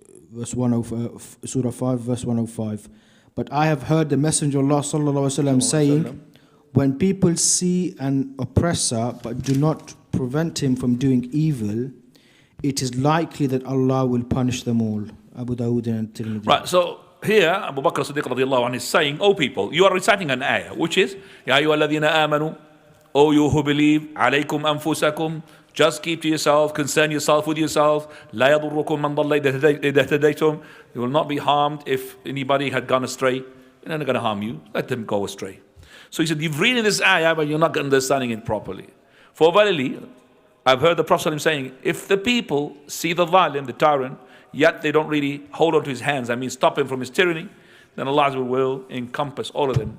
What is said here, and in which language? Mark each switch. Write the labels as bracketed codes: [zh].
[en] Verse 105, Surah 5, verse 105. But I have heard the Messenger of Allah sallallahu alaihi wasallam saying, when people see an oppressor but do not prevent him from doing evil, it is likely that Allah will punish them all. Abu Dawud and Tirmidhi. right, so here Abu Bakr as-Siddiq radiallahu anh is saying, O people, you are reciting an ayah, which is, [ar] Ya ayyuhalladhina amanu, [en] O you who believe, [ar] alaykum anfusakum, [en] just keep to yourself, concern yourself with yourself. [ar] لا يضركم من ضل إذا اهتديتم. [en] You will not be harmed if anybody had gone astray. They're not going to harm you. Let them go astray. So he said, you've read this ayah, but you're not understanding it properly. For verily, I've heard the Prophet saying, if the people see the zalim, the tyrant, yet they don't really hold on to his hands, I mean stop him from his tyranny, then Allah will encompass all of them.